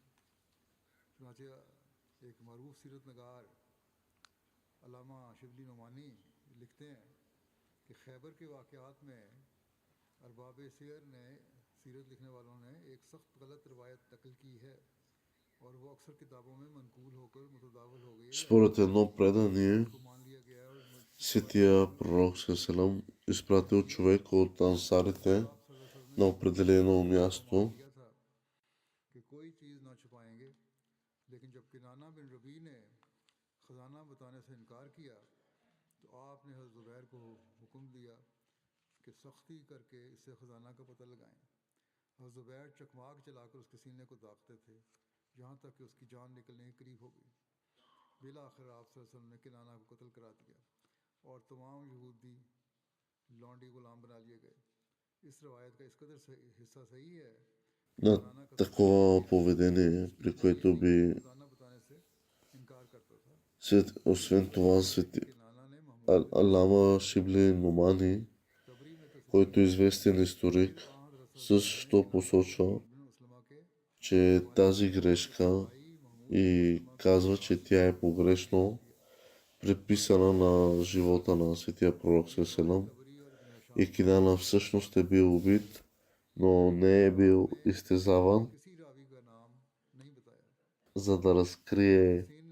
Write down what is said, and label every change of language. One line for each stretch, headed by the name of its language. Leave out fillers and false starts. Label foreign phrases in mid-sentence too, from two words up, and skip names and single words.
Urdu: چنانچہ ایک معروف سیرت نگار علامہ شبلی نعمانی لکھتے ہیں کہ خیبر کے واقعات میں ارباب سیر نے سیرت لکھنے والوں نے ایک سخت غلط روایت نقل کی ہے اور وہ اکثر کتابوں میں منقول ہو کر متداول ہو گئی ہے.
Bulgarian: според едно предание
Urdu: کو مان لیا گیا ہے اور
Bulgarian: светия пророк Селам изпратил човек от ансарите на определено място.
Urdu: کیا تھا کہ کوئی چیز نہ چھپائیں گے، لیکن جب کنانہ بن ربیع نے خزانہ بتانے سے انکار کیا تو آپ نے حضرت زبیر کو حکم دیا کہ سختی کر کے اس سے خزانہ کا پتہ لگائیں. حضرت زبیر چقماق چلا کر اس کے سینے کو داغتے تھے یہاں تک کہ اس کی جان نکلنے کے قریب ہو گئی. بالآخر آپ صلی اللہ علیہ وسلم نے کنانہ کو قتل کرا دیا اور تمام یہودی لونڈی غلام بنا لیے گئے. اس روایت کا اس قدر حصہ صحیح ہے
Bulgarian: На такова поведение, при което би
Urdu: خزانہ بتانے سے انکار کرتا تھا.
Bulgarian: Освен това, Алама Шибли Номани, който е известен историк, също посочва, че тази грешка и казва, че тя е погрешно приписана на живота на светия пророк Селам и Кинана всъщност е бил убит, но не е бил изтезаван, за да разкрие